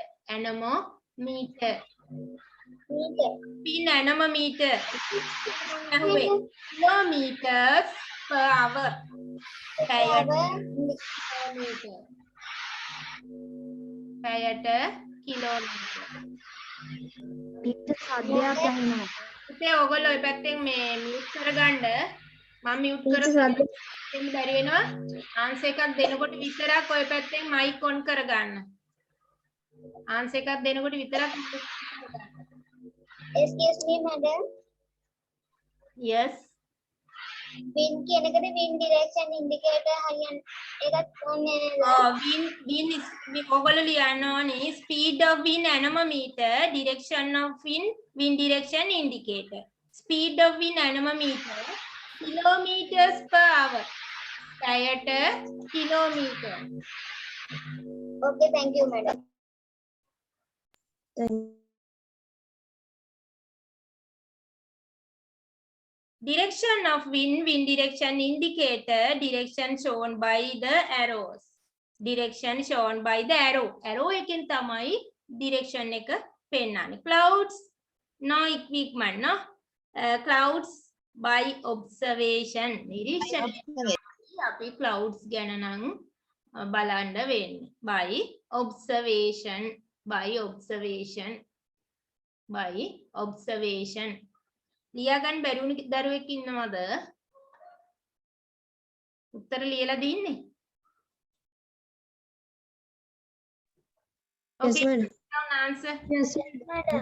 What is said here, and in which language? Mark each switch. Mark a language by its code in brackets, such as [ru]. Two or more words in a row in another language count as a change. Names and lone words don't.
[en] Anemometer. Meter. Pin anemometer. Kilometers per hour. Kilometer. Kilometer. [si] ටීචර් සද්දයක් ඇහෙනවා. ඉතින් ඔයගොල්ලෝ ඔය පැත්තෙන් මේ මියුට් කරගන්න. මම මියුට් ටීචර් කරලා සද්ද දෙන්න බැරි වෙනවා. ආන්සර් එකක් දෙනකොට විතරක් ඔය පැත්තෙන් [en] mic on [si] කරගන්න. ආන්සර් එකක් දෙනකොට විතරක් [en] Excuse me, madam. yes [si] Wind කියනකද [en] wind direction indicator [si] හරියන්නේ ඒකත් ඕනේ නේද? [en] wind is [si] ඔයගොල්ලෝ ලියන්න ඕනේ [en] speed of wind anemometer, direction of wind direction indicator. Speed of wind anemometer, kilometers per hour. [si] පැයට kilometer. [en] Okay, thank you, madam. Direction of wind direction indicator, direction shown by the arrows. Direction shown by the arrow. [si] Arrow එකෙන් තමයි direction එක පෙන්නන්නේ. [en] Clouds, no equipment, no. Clouds by observation. [si] නිරීක්ෂණය. අපි clouds ගැන නම් බලන්න වෙන්නේ. [en] By observation. By observation. By observation. [si] ලියා ගන්න බැරි වුණ දරුවෙක් ඉන්නවද? උත්තර ලියලා දෙන්නේ. [en] Okay. Answer. Yes, madam.